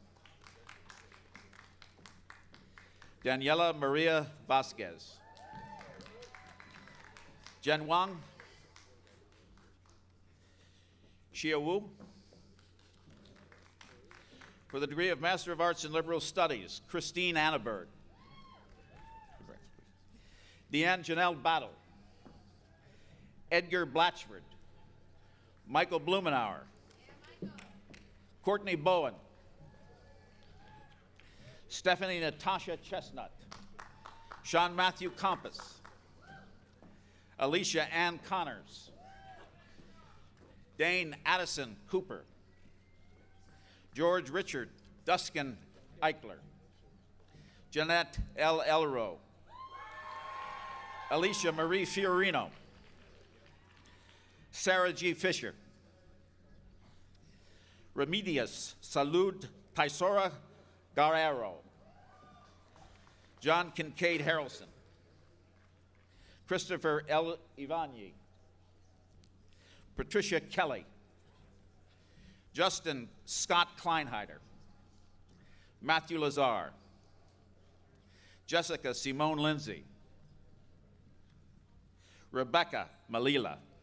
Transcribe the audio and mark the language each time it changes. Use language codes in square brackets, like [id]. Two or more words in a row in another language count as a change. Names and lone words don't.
[en] Daniela Maria Vasquez. Jen Wang. Xia Wu. For the degree of Master of Arts in Liberal Studies, Christine Anneberg. Deanne Janelle Battle. Edgar Blatchford. Michael Blumenauer. Courtney Bowen. Stephanie Natasha Chestnut. Sean Matthew Compass. Alicia Ann Connors. Dane Addison Cooper. George Richard Duskin Eichler. Jeanette L. Elro. Alicia Marie Fiorino. Sarah G. Fisher. Remedios Salud Taisora Guerrero. John Kincaid Harrelson. Christopher L. Ivanyi. Patricia Kelly. Justin Scott Kleinheider. Matthew Lazar. Jessica Simone Lindsay. Rebecca Malila.